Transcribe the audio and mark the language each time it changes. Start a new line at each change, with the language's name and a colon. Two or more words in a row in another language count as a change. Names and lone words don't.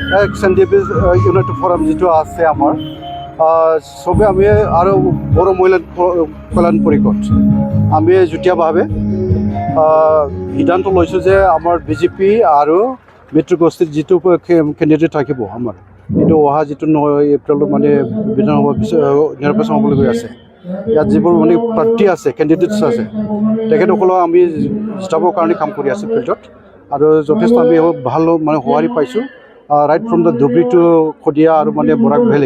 Assamese: এক্সএনডিপি ইউনাইটেড ফোরাম যেটো আছে আমার সবে আমি আরও বড় মহিলা কল্যাণ পরিষদ আমি যুটীয়াভাৱে সিদ্ধান্ত লৈছোঁ যে আমাৰ বিজেপি আৰু মিত্ৰ গোষ্ঠীৰ যিটো কেণ্ডিডেট থাকিব আমাৰ এইটো অহা যিটো 9 এপ্ৰিলত মানে বিধানসভা নিৰ্বাচন হ'বলৈ গৈ আছে ইয়াত যিবোৰ মানে প্ৰাৰ্থী আছে কেণ্ডিডেটছ আছে তেখেতসকলক আমি জিতাবৰ কাৰণে কাম কৰি আছোঁ ফিল্ডত আৰু যথেষ্ট আমি ভাল মানে সঁহাৰি পাইছোঁ
English: Right from the Dhubri to Sadiya
Assamese: আৰু মানে বৰাক ভেলী